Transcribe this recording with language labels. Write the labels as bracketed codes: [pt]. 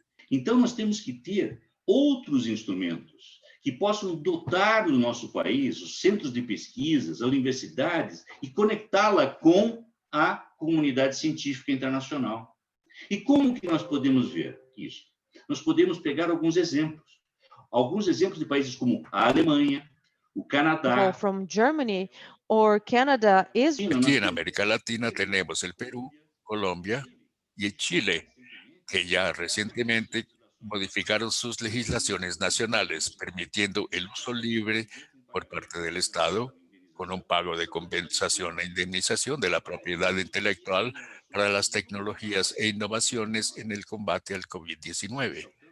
[pt] Então, nós temos que ter outros instrumentos que possam dotar o nosso país, os centros de pesquisas, as universidades, e conectá-la com a comunidade científica internacional. E como que nós podemos ver isso? Nós podemos pegar alguns exemplos de países como a Alemanha, o Canadá. From Germany or Canada is. [es] Aquí en América Latina tenemos el Perú, Colombia y Chile, que ya recientemente modificaron sus legislaciones nacionales, permitiendo el uso libre por parte del Estado con un pago de compensación e indemnización de la propiedad intelectual para las tecnologías e innovaciones en el combate al COVID-19,